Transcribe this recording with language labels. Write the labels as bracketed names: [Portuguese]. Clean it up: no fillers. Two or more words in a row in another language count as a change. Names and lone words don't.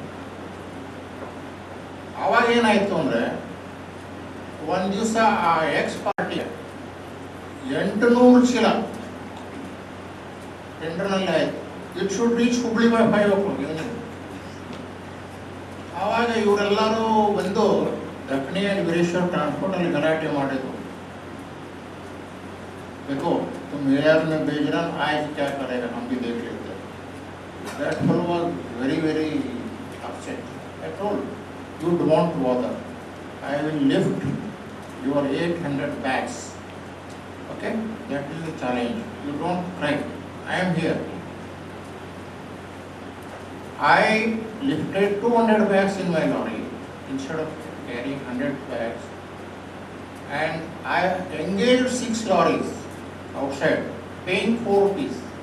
[Kannada] ಅವಾಗ ಏನಾಯಿತು ಅಂದರೆ ಒಂದು ದಿವಸ ಆ [English] X party [Kannada] 800 ಚೀಲ ಟೆಂಡರ್ನಲ್ಲಿ ಆಯಿತು. [English] It should reach Hubli by 5 o'clock evening. [Kannada] ಆವಾಗ ಇವರೆಲ್ಲರೂ ಬಂದು ದಕ್ಷಿಣ ವೀರೇಶ್ವರ ಟ್ರಾನ್ಸ್ಪೋರ್ಟಲ್ಲಿ ಗಲಾಟೆ ಮಾಡಿದ್ರು. [Hindi] देखो तुम AR में भेज रहा, आज क्या करेगा, हम भी देख लेते हैं. [English] That fellow was very upset. I told, you don't bother. I will lift your 800 bags. Okay, that is the challenge. You don't cry. I am here. I lifted 200 bags in my lorry instead of carrying 100 bags, and I engaged 6 lorries outside, paying 4 rupees.